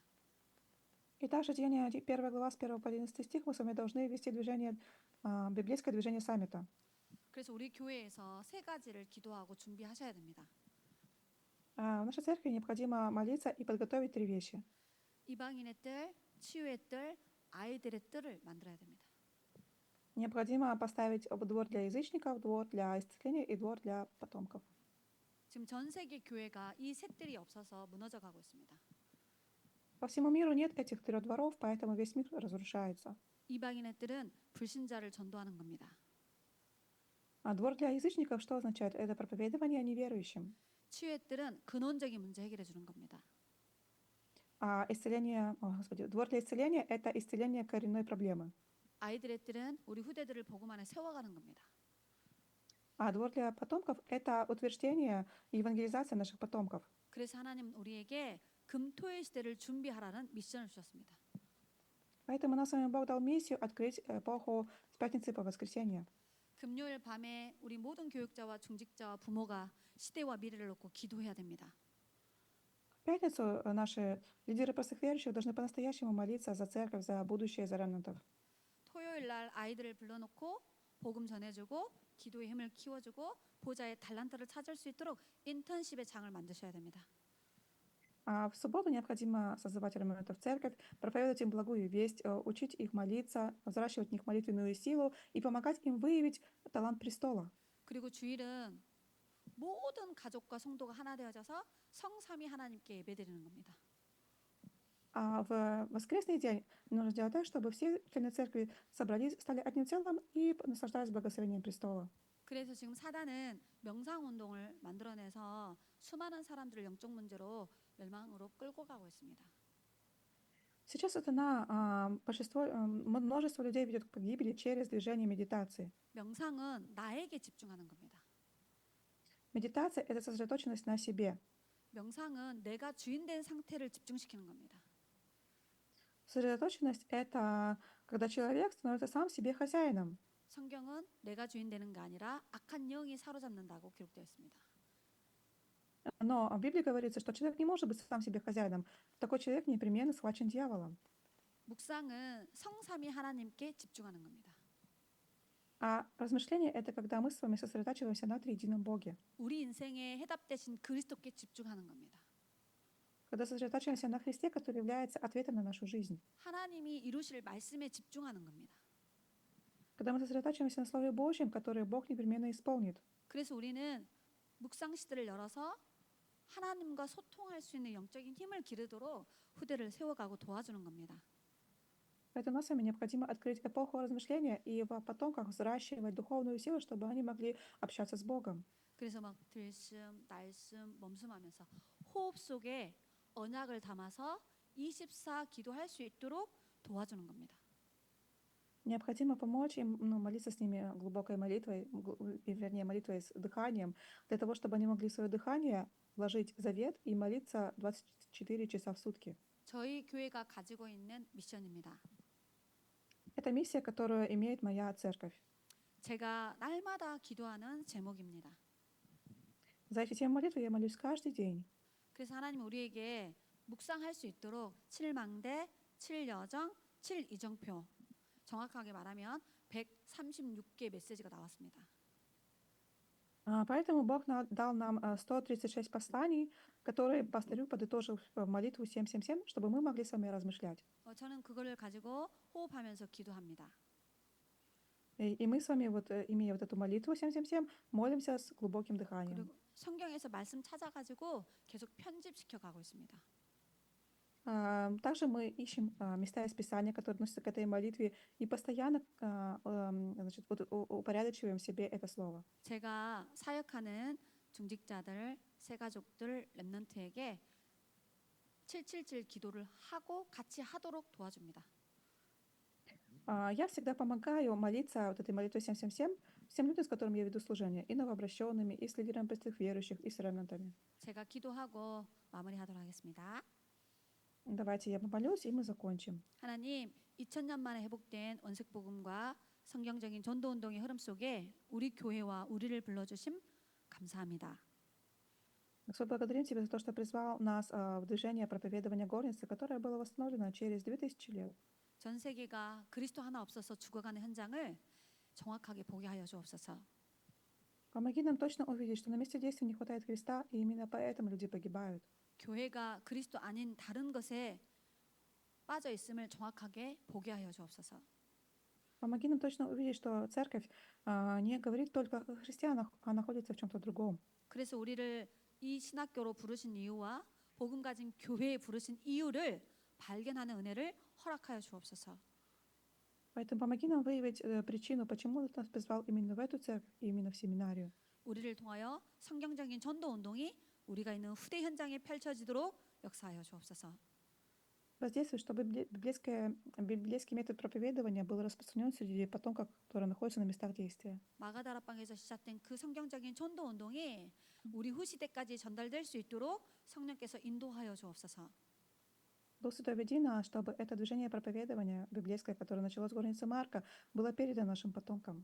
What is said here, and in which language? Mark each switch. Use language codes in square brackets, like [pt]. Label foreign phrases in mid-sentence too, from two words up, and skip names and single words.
[ru] И также Деяние 1 глава с 1 по 11 стих мы с вами должны вести библейское движение саммита. [ko] 그래서 우리 교회에서 3가지를 기도하고 준비하셔야 됩니다. [ru] В нашей церкви необходимо молиться и подготовить 3 вещи. [ko] 이방인의 뜰, 치유의 뜰, 아이들의 뜰을 만들어야 됩니다. [ru] Необходимо поставить двор для язычников, двор для исцеления и двор для потомков. [ko] 지금 전 세계 교회가 이 세 뜰이 없어서 무너져 가고 있습니다. [ru] По всему миру нет этих 3 дворов, поэтому весь мир разрушается. [ko] 이방인의 뜰은 불신자를 전도하는 겁니다. [ru] А двор для язычников что означает? Это проповедование неверующим. [ko] 치유의 뜰은 근원적인 문제 해결해 주는 겁니다. [ru] А двор для исцеления – это исцеление коренной проблемы. [ko] 아이들의 뜰은 우리 후대들을 복음 안에 세워가는 겁니다. [ru] А двор для потомков — это утверждение и евангелизация наших потомков. [ko] 그래서 하나님 우리에게 금토일 시대를 준비하라는 미션을 주셨습니다. [ru] Поэтому нам с вами Бог дал миссию открыть эпоху с пятницы по воскресенье. [ko] 금요일 밤에 우리 모든 교육자와 중직자와 부모가 시대와 미래를 놓고 기도해야 됩니다. [ru] В пятницу наши лидеры простых верующих должны по-настоящему молиться за церковь, за будущее, за ремнантов. [ko] 토요일 날 아이들을 불러놓고 복음 전해주고 기도의 힘을 키워주고 보좌의 달란트를 찾을 수 있도록 인턴십의 장을 만드셔야 됩니다. [ru] А в субботу необходимо созывать ремнантов в церковь, проповедовать им благую весть, учить их молиться, взращивать в них молитвенную силу и помогать им выявить талант престола. [ko] 그리고 주일은 모든 가족과 성도가 하나 되어져서 성삼위 하나님께 예배드리는 겁니다. [ru] А в воскресный день нужно сделать так, чтобы все члены церкви собрались, стали одним целым и наслаждались благословением престола. [ko] 그래서 지금 사단은 명상 운동을 만들어내서 수많은 사람들을 영적 문제로 멸망으로 끌고 가고 있습니다. [ru] Сейчас сатана множество людей ведет к погибели через движение медитации. [ko] 명상은 나에게 집중하는 겁니다. [ru] Медитация — это сосредоточенность на себе. [ko] 명상은 내가 주인 된 상태를 집중시키는 겁니다. [ru] Сосредоточенность — это когда человек становится сам себе хозяином. [ko] 성경은 내가 주인 되는 게 아니라 악한 영이 사로잡는다고 기록되어 있습니다. [ru] Но в Библии говорится, что человек не может быть сам себе хозяином. Такой человек непременно схвачен дьяволом. [ko] 묵상은 성삼위 하나님께 집중하는 겁니다. [ru] А размышление — это когда мы с вами сосредотачиваемся на триедином Боге. [ko] 우리 인생의 해답 대신 그리스도께 집중하는 겁니다. [ru] Когда сосредотачиваемся на Христе, который является ответом на нашу жизнь. [ko] 하나님이 이루실 말씀에 집중하는 겁니다. [ru] Когда мы сосредотачиваемся на Слове Божьем, которое Бог непременно исполнит. [ko] 그래서 우리는 묵상 시대를 열어서 하나님과 소통할 수 있는 영적인 힘을 기르도록 후대를 세워가고 도와주는 겁니다. [ru] Поэтому нам с вами необходимо открыть эпоху размышления и в потомках взращивать духовную силу, чтобы они могли общаться с Богом. [ko] 그래서 막 들숨, 날숨, 멈숨하면서 호흡 속에 언약을 담아서 24 기도할 수 있도록 도와주는 겁니다. [ru] Необходимо помочь им молиться с ними глубокой молитвой, вернее, молитвой с дыханием, для того, чтобы они могли в свое дыхание вложить завет и молиться 24 часа в сутки. [ko] 저희 교회가 가지고 있는 미션입니다. [ru] Это миссия, которую имеет моя церковь. [ko] 제가 날마다 기도하는 제목입니다. [ru] За эти 7 молитв я молюсь каждый день. [ko] 그래서 하나님 우리에게 묵상할 수 있도록 7망대, 7여정, 7이정표 정확하게 말하면 136개 메시지가 나왔습니다. [ru] Поэтому Бог дал нам 136 посланий, которые пастырю подытожил в молитву 777, чтобы мы могли с вами размышлять. [ko] 저는 그걸 가지고 호흡하면서 기도합니다. [ru] И мы с вами, имея эту молитву 777, молимся с глубоким дыханием. [ko] 그리고 성경에서 말씀 찾아가지고 계속 편집시켜 가고 있습니다. [ru] Также мы ищем места из Писания, которые относятся к этой молитве, и постоянно упорядочиваем в себе это слово. [ko] 제가 사역하는 중직자들, 새가족들, 렘넌트에게 777 기도를 하고 같이 하도록 도와줍니다. [ru] Я всегда помогаю молиться этой молитвой 777 всем людям, с которыми я веду служение, и новообращенными, и с лидерами простых верующих, и с ремнантами. [ko] 제가 기도하고 마무리하도록 하겠습니다. [ru] Давайте я помолюсь, и мы закончим. [ko] 하나님, 2000년 만에 회복된 원색복음과 성경적인 전도운동의 흐름 속에 우리 교회와 우리를 불러주심 감사합니다. [ru] Господь, благодарим Тебя за то, что призвал нас в движение проповедования горницы, которое было восстановлено через 2000 лет. [ko] 전 세계가 그리스도 하나 없어서 죽어가는 현장을 정확하게 보게 하여 주옵소서. [ru] Помоги нам точно увидеть, что на месте действия не хватает Христа, и именно поэтому люди погибают. [ko] 교회가 그리스도 아닌 다른 것에 빠져 있음을 정확하게 보게 하여 주옵소서. [ru] Помоги нам точно увидеть, что церковь не говорит только о христианах, а находится в чем-то другом. [ko] 그래서 우리를 이 신학교로 부르신 이유와 복음 가진 교회에 부르신 이유를 발견하는 은혜를 허락하여 주옵소서. [ru] Поэтому помоги нам выявить причину, почему Ты нас призвал именно в эту церковь и именно в семинарию. [ko] 우리를 통하여 성경적인 전도 운동이 우리가 있는 후대 현장에 펼쳐지도록 역사하여 주옵소서. [ru] Воздействует, чтобы библейский метод проповедования был распространен среди потомков, которые находятся на местах действия. [ko] 마가다락방에서 시작된 그 성경적인 전도 운동이 우리 후시대까지 전달될 수 있도록 성령께서 인도하여 주옵소서. [ru] Дух Святой, веди нас, чтобы это движение проповедования библейское, которое началось с горницы Марка, было передано нашим потомкам.